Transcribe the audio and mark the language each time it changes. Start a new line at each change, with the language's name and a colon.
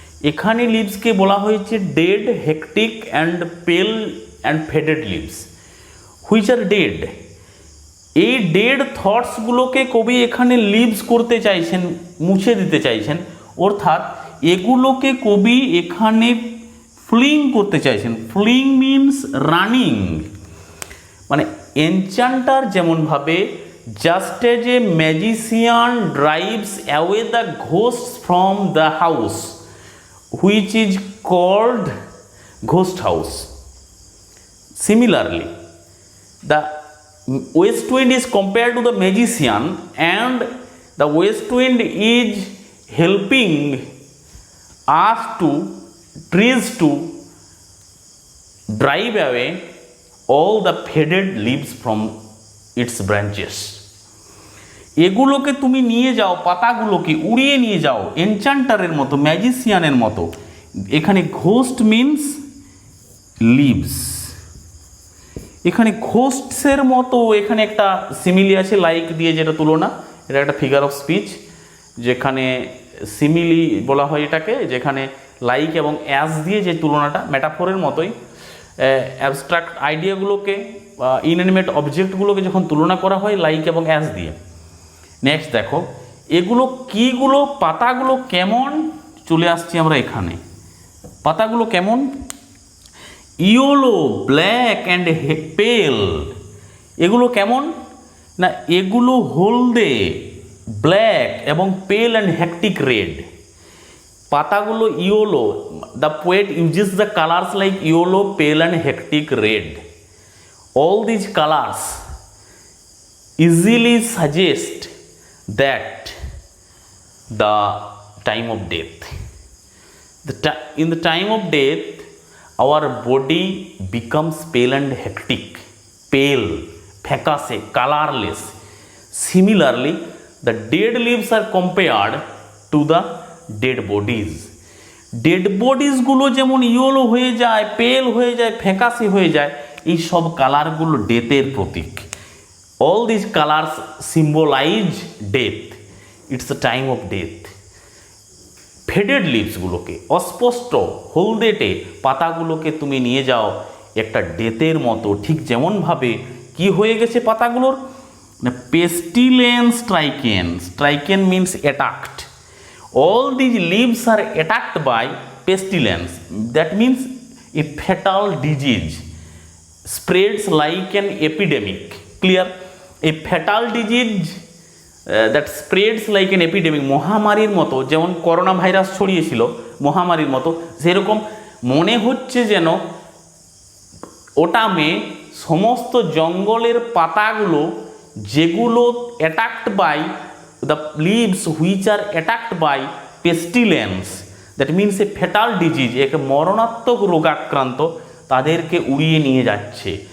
Bangla: এখানে লিভসকে বলা হয়েছে
English: Dead, hectic and pale and faded leaves, which are dead.
Bangla: এই ডেড থটসগুলোকে কবি এখানে লিভস করতে চাইছেন, মুছে দিতে চাইছেন, অর্থাৎ এগুলোকে কবি এখানে ফ্লিং করতে চাইছেন।
English: fleeing means running,
Bangla: মানে এনচান্টার যেমনভাবে
English: Just as a magician drives away the ghost from the house which is called ghost house, similarly the west wind is compared to the magician, and the west wind is helping us to trees to drive away all the faded leaves from its branches.
Bangla: এগুলোকে তুমি নিয়ে যাও, পাতাগুলোকে উড়িয়ে নিয়ে যাও এনচান্টারের মতো, ম্যাজিশিয়ানের মতো। এখানে ঘোস্ট মিনস লিভস, এখানে ঘোস্টসের মতো এখানে একটা সিমিলি আছে, লাইক দিয়ে যেটা তুলনা, এটা একটা ফিগার অফ স্পিচ, যেখানে সিমিলি বলা হয় এটাকে, যেখানে লাইক এবং অ্যাজ দিয়ে যে তুলনাটা মেটাফোরের মতোই অ্যাবস্ট্রাক্ট আইডিয়াগুলোকে বা ইনঅ্যানিমেট অবজেক্টগুলোকে যখন তুলনা করা হয় লাইক এবং অ্যাজ দিয়ে। নেক্সট দেখো এগুলো কীগুলো, পাতাগুলো কেমন, চলে আসছি আমরা এখানে। পাতাগুলো কেমন, ইয়েলো, ব্ল্যাক অ্যান্ড পেল, এগুলো কেমন না, এগুলো হলদে, ব্ল্যাক এবং পেল অ্যান্ড হেকটিক রেড। পাতাগুলো
English: Yellow, the poet uses the colours like yellow, pale and hectic red. All these colours easily suggest that the time of death. In the time of death, our body becomes pale and hectic, pale, phekase, colorless. Similarly, the dead leaves are compared to the dead bodies.
Bangla: Dead বডিসগুলো যেমন yellow হয়ে যায়, পেল হয়ে যায়, ফ্যাকাশে হয়ে যায়, এই সব কালারগুলো ডেথের প্রতীক।
English: All this colours symbolise death. It's the time of death.
Bangla: Faded লিভসগুলোকে, অস্পষ্ট হলদেটে পাতাগুলোকে তুমি নিয়ে যাও একটা ডেথের মতো, ঠিক যেমনভাবে কি হয়ে গেছে পাতাগুলোর, পেস্টিলেন্স stricken.
English: Stricken means attacked. All these leaves are attacked by pestilence. That means a fatal disease spreads like an epidemic. Clear? A fatal disease that spreads like an epidemic.
Bangla: মহামারীর মতো, যেমন করোনা ভাইরাস ছড়িয়েছিল মহামারীর মতো, সেরকম মনে হচ্ছে যেন ওটামে সমস্ত জঙ্গলের পাতাগুলো যেগুলো attacked by
English: the leaves which are attacked by pestilence, that means a fatal disease,
Bangla: এক মরণাত্মক রোগাক্রান্ত, তাদেরকে উড়িয়ে নিয়ে যাচ্ছে।